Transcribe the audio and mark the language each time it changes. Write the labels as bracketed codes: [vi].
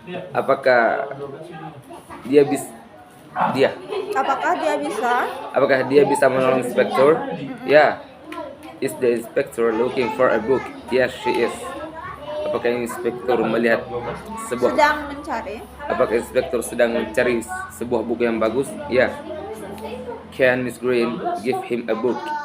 [id] Apakah dia bisa Apakah dia bisa menolong inspektur? Ya. [en] Is the inspector looking for a book? Yes, she is. [id] Apakah inspektur melihat Sedang mencari. Apakah inspektur sedang mencari sebuah buku yang bagus? Ya. [en] Can Miss Green give him a book?